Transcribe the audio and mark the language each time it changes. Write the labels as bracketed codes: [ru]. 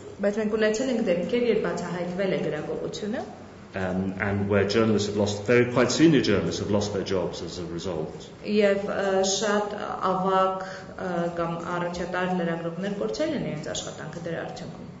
[hy] Բայց մենք ունեցել ենք դեպքեր, երբ բացահայտվել է գրագողությունը, [en] and where journalists have lost, quite senior journalists have lost their jobs as a result. [hy] Եվ շատ ավագ կամ առաջատար լրագրողներ կորցրել են իրենց աշխատանքը դրա արդյունքում.